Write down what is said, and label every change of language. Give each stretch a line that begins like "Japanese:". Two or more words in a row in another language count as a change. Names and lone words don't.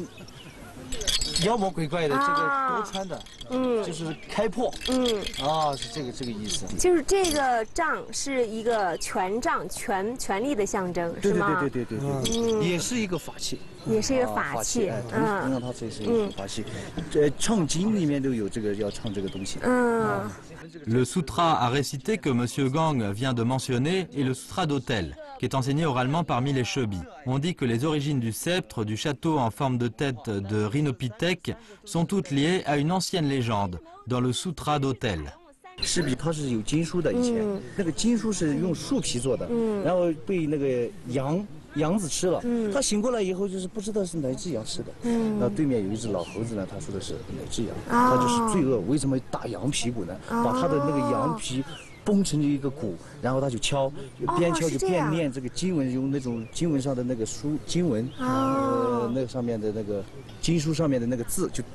Chinese: 妖魔鬼怪的这个都穿的，就是开破，是这个意思。就是这个杖是一个权杖、权力的象征，是吗？对，也是一个法器，也是一个法器，同样它这是一个法器。唱经里面都有这个要唱这个东西。
French: Le sutra à réciter que M. Gang vient de mentionner est le sutra d'Autel, qui est enseigné oralement parmi les Chobi. On dit que les origines du sceptre, du château en forme de tête de Rhinopithèque, sont toutes liées à une ancienne légende, dans le sutra d'Autel.
Chinese: 是比它是有经书的，以前那个经书是用树皮做的，然后被那个羊子吃了，他醒过来以后就是不知道是哪只羊吃的，那对面有一只老猴子呢，他说的是哪只羊，他就是罪恶，为什么打羊皮鼓呢？把他的那个羊皮绷成一个鼓，然后他就敲，边敲就边念这个经文，用那种经文上的那个经文，那个上面的那个经书上面的那个字就。